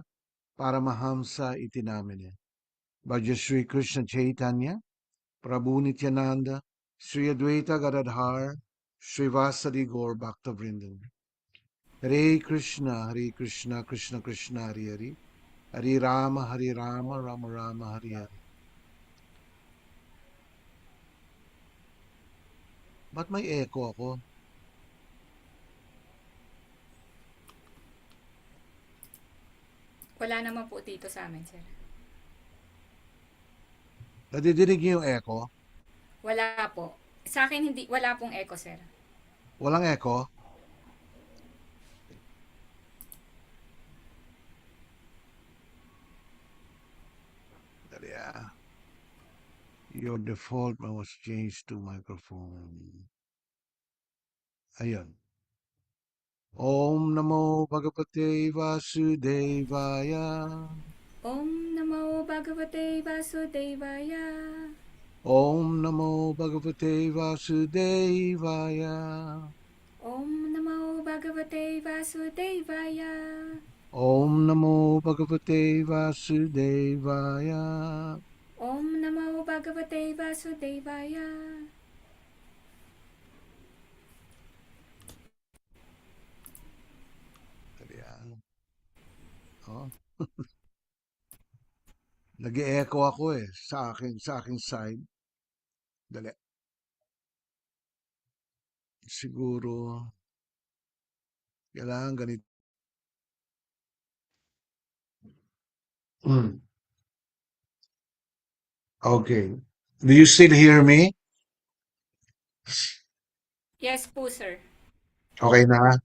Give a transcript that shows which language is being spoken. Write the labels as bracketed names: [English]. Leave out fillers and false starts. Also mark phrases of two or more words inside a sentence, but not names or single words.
[Sanskrit] Paramahamsa Itinamine Bhaja Shri Krishna Chaitanya Prabhu Nityananda Sri Advaita Gadadhar Srivasadi Gaur Bhakta Vrindan Hare Krishna Krishna Krishna Hare Hare Hare Rama Rama Rama Hare Hare. [Filipino] Ba't may echo ako? Wala naman po dito sa amin, sir. Nadidinig niyo yung echo? Wala po. Sa akin, hindi, wala pong echo, sir. Walang echo? Dali ah. [English] Your default was changed to microphone. [Filipino] Ayun. [Sanskrit] Om Namo Bhagavate Vasudevaya. Om Namo Bhagavate Vasudevaya. Om Namo Bhagavate Vasudevaya. Om Namo Bhagavate Vasudevaya. Om Namo Bhagavate Vasudevaya. Om Namo Bhagavate Vasudevaya. [Filipino] Ayan. Oh. Nag-e-echo ako sa aking side. Dali. Siguro kailangan ganito. Okay. [English] Do you still hear me? Yes po, sir. [Filipino] Okay na?